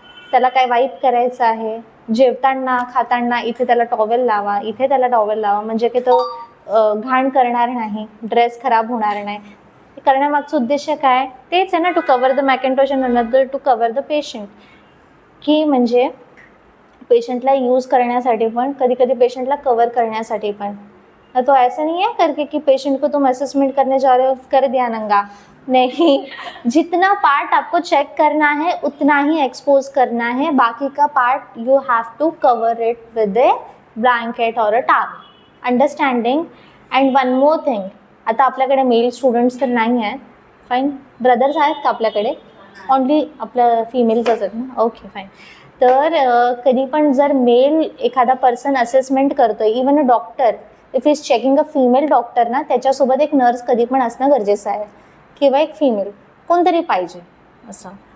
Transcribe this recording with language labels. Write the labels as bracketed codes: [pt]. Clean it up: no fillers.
[mr] त्याला काय वाईप करायचं आहे, जेवताना खाताना इथे त्याला टॉवेल लावा, इथे त्याला टॉवेल लावा, म्हणजे की तो घाण करणार नाही, ड्रेस खराब होणार नाही. करण्यामागचं उद्देश काय, तेच आहे ना, [en] To cover the mackintosh and another to cover the patient. [mr] की म्हणजे पेशंटला यूज करण्यासाठी पण, कधी कधी पेशंटला कवर करण्यासाठी पण. [hi] तो ऐसा नहीं है करके कि पेशेंट को तुम असेसमेंट करने जा रहे हो कर दिया नंगा, नहीं. जितना पार्ट आपको चेक करना है उतना ही एक्सपोज करना है, बाकी का part [en] You have to cover it with a blanket और a towel. Understanding. And one more thing, [mr] आता आपल्याकडे मेल स्टुडंट्स तर नाही आहेत, फाईन. ब्रदर्स आहेत का आपल्याकडे? ऑनली आपलं फिमेल्सच आहेत ना, ओके फाईन. तर कधी पण जर मेल एखादा पर्सन असेसमेंट करतोय, [en] even a doctor if is checking a female doctor [mr] ना, त्याच्यासोबत एक नर्स कधी पण असणं गरजेचं आहे, किंवा एक फिमेल कोणतरी पाहिजे असं.